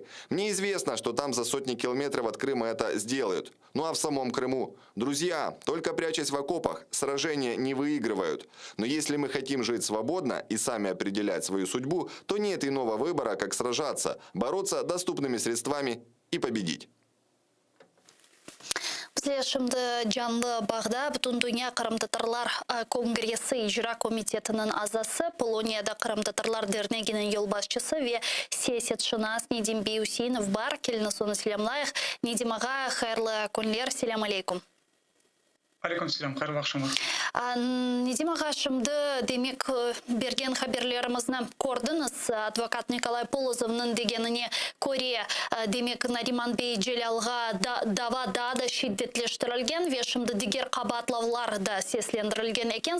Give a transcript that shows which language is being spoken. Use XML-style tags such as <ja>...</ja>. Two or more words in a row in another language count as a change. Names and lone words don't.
<ru>Мне известно, что там за сотни километров от Крыма это сделают. Ну а в самом Крыму? Друзья, только прячась в окопах, сражения не выигрывают. Но если мы хотим жить свободно и сами определять свою судьбу, то нет иного выбора, как сражаться, бороться доступными средствами и победить.</ru> <crh>Şimdi canlı bağda bütün dünya Kırım Tatarlar Kongresi İcra Komitetinin azası, Polonya'da Kırım Tatarlar Derneği'nin yol başçısı ve siyasetşinas Nedim Bey Hüseyinov var. Keliniz onu selamlayıq. Nedim ağa, hayırlı günler, selam aleyküm. Aleyküm selam, hayırlı akşamlar. Nedim ağa, şimdi demek bergen haberlerimizden gördünüz. Advokat Nikolay Polozov'un degenine ko'ra demek Nariman Bey Celalga dava daha da şiddetleştirilgen ve şimdi diğer kabatlavlar da seslendirilgen eken.</crh>